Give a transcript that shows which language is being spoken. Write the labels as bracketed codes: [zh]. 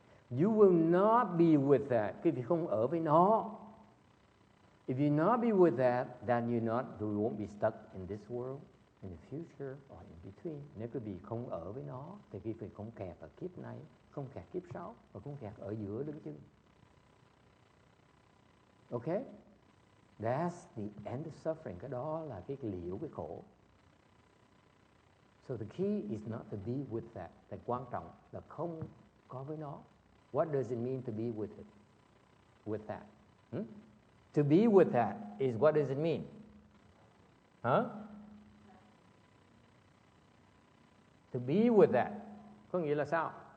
[en] You will not be with that. [vi] Quý vị không ở với nó. [en] If you not be with that, then you won't be stuck in this world, in the future, or in between. [vi] Nếu quý vị không ở với nó, thì quý vị không kẹt ở kiếp này, không kẹt kiếp sau, và không kẹt ở giữa đứng chân. [en] Okay? That's the end of suffering. [vi] Cái đó là cái liễu cái khổ. [en] So the key is not to be with that. [vi] Cái quan trọng là không có với nó. [en] What does it mean to be with it? With that? To be with that is what does it mean? Huh? To be with that [vi] có nghĩa là sao?